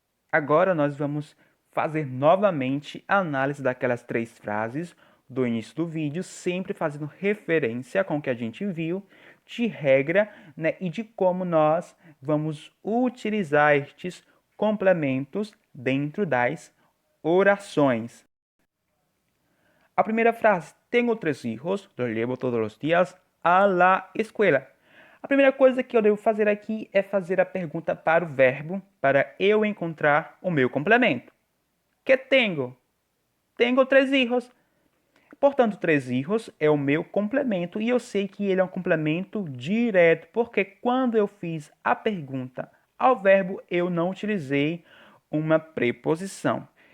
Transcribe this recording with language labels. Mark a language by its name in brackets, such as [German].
[Portuguese] Agora nós vamos fazer novamente a análise daquelas 3 frases do início do vídeo, sempre fazendo referência com o que a gente viu, de regra, né, e de como nós vamos utilizar estes complementos dentro das orações. A primeira frase, [Spanish] tenho 3 hijos, los llevo todos los días a la escuela. [Portuguese] A primeira coisa que eu devo fazer aqui é fazer a pergunta para o verbo, para eu encontrar o meu complemento. Que tenho? Tenho 3 hijos. Portanto, 3 hijos é o meu complemento e eu sei que ele é um complemento direto, porque quando eu fiz a pergunta ao verbo, eu não utilizei uma preposição.